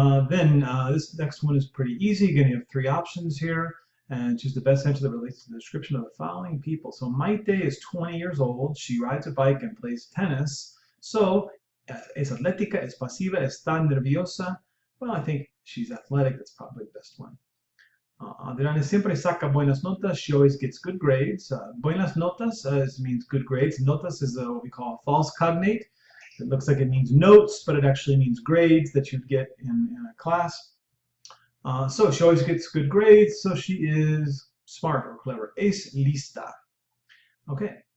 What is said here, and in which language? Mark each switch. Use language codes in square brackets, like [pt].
[en] Then this next one is pretty easy. Again, you have three options here. And choose the best answer that relates to the description of the following people. So Maite is 20 years old. She rides a bike and plays tennis. So [es] es atlética, es pasiva, está nerviosa. [en] Well, I think she's athletic. That's probably the best one. [es] Adriana siempre saca buenas notas. [en] She always gets good grades. [es] Buenas notas [en] means good grades. Notas is what we call a false cognate. It looks like it means notes, but it actually means grades that you'd get in a class. So she always gets good grades, so she is smart or clever. [es] Es lista. [en] Okay.